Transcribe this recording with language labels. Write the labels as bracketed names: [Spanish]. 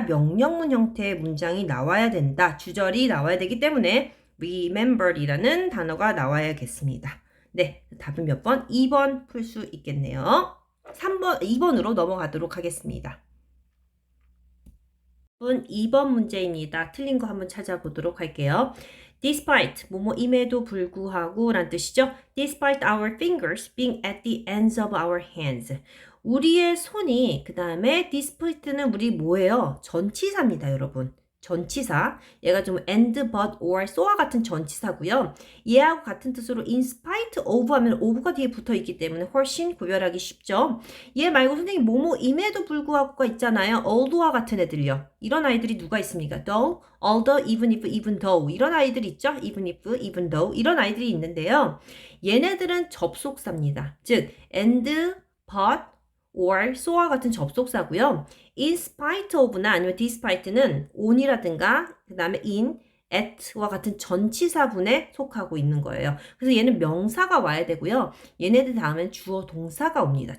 [Korean] 명령문 형태의 문장이 나와야 된다. 주절이 나와야 되기 때문에 remembered이라는 단어가 나와야겠습니다. 네, 답은 몇 번? 2번 풀 수 있겠네요. 2번으로 넘어가도록 하겠습니다. 2번 문제입니다. 틀린 거 한번 찾아보도록 할게요. Despite, 뭐뭐임에도 불구하고 란 뜻이죠. [English] Despite our fingers being at the ends of our hands. [Korean] 우리의 손이, 그 다음에 despite는 우리 뭐예요? 전치사입니다, 여러분. 전치사. 얘가 좀 and, but, or, so와 같은 전치사고요. 얘하고 같은 뜻으로 in spite of 하면 of가 뒤에 붙어 있기 때문에 훨씬 구별하기 쉽죠. 얘 말고 선생님 뭐뭐임에도 불구하고가 있잖아요. although와 같은 애들요. 이런 아이들이 누가 있습니까? [English] though, although, even if, even though [Korean] 이런 아이들 있죠? [English] even if, even though [Korean] 이런 아이들이 있는데요. 얘네들은 접속사입니다. 즉 and, but, or, so와 같은 접속사고요. in spite of나 아니면 despite는 on이라든가 그 다음에 in, at와 같은 전치사분에 속하고 있는 거예요. 그래서 얘는 명사가 와야 되고요. 얘네들 다음엔 주어 동사가 옵니다.